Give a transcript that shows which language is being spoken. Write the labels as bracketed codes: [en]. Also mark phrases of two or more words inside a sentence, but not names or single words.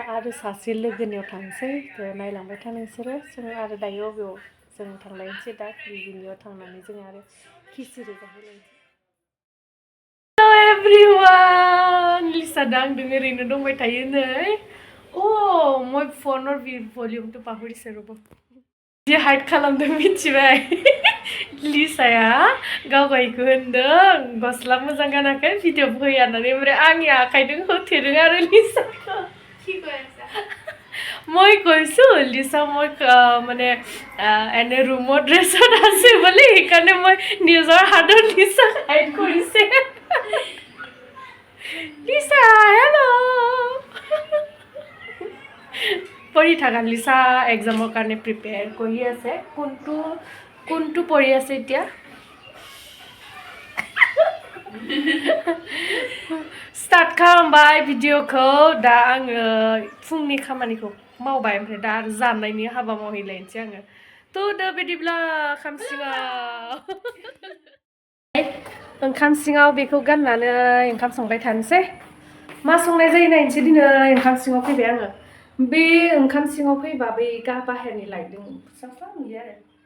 [brx] आरो सासे लोगोनियाव थांसै नायलांबाय था नोंसोरो जों आरो दायो अबेयाव जों थांलायनोसै दा बिनियाव थांनानै जों आरो खिसिरि जाहैलायनोसै [en] hello everyone [brx] लिसा दांदों ओरैनो दंबाय थायो नै মই फनर भलिउमखौ बाहरिसै र'बो बिदि हाइड खालामदों मिथिबाय लिसाया गावगायखौ होनदों गस्ला मोजां गानाखै भिडिअ फैया होननानै ओमफ्राय आंनि आखाइजों होथेदों आरो लिसाखौ [as] মই কৈছোঁ লিছা মই মানে এনে ৰুমত ড্ৰেছত আছে বুলি সেইকাৰণে মই নিজৰ হাতত লিছাক হাইড কৰিছে লিছা হেল্ল' পঢ়ি থাকা লিছা এক্সামৰ কাৰণে প্ৰিপেয়াৰ কৰি আছে কোনটো পঢ়ি আছে এতিয়া [brx] स्टार्ट खालामबाय भिडिअखौ दा आङो फुंनि खामानिखौ मावबाय ओमफ्राय दा आरो जानायनि हाबा मावहैलायनोसै आङो थ' दा बिदिब्ला ओंखाम सिङाव बेखौ गाननानै ओंखाम संबाय थानोसै मा संनाय जायो नायनोसै दिनै ओंखाम सिङाव फैबाय आङो बे ओंखाम सिङाव फैबा बै बाहेरनि लाइटजों साफा नुयो आरो